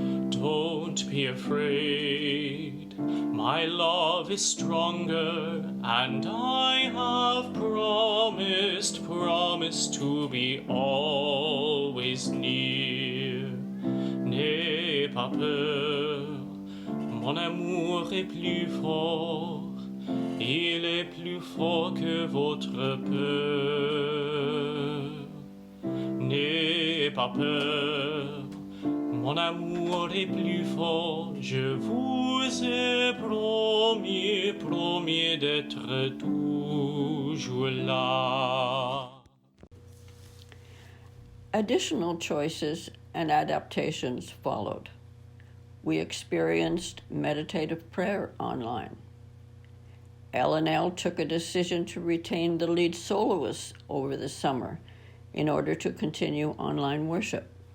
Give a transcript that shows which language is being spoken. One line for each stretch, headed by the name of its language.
English: Don't be afraid, my love is stronger, and I have promised to be always near.
French: N'aie pas peur, mon amour est plus fort, il est plus fort que votre peur. N'aie pas peur, mon amour est plus fort, je vous ai promis d'être toujours là.
English: Additional choices and adaptations followed. We experienced meditative prayer online. L&L took a decision to retain the lead soloist over the summer in order to continue online worship.